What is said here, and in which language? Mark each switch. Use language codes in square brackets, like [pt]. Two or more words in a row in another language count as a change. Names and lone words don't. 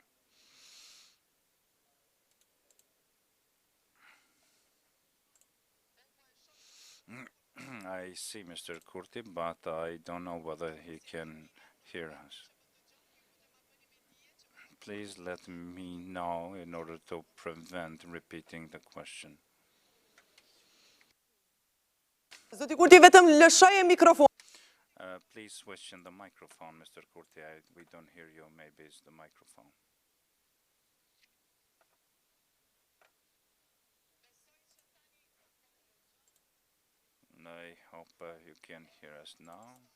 [en] I see Mr. Kurti, but I don't know whether he can hear us. Please let me know in order to prevent repeating the question. [sq] Zoti Kurti, vetëm lëshoje mikrofon. [en] Please switch in the microphone, Mr. Kurti. We don't hear you. Maybe it's the microphone. I hope you can hear us now.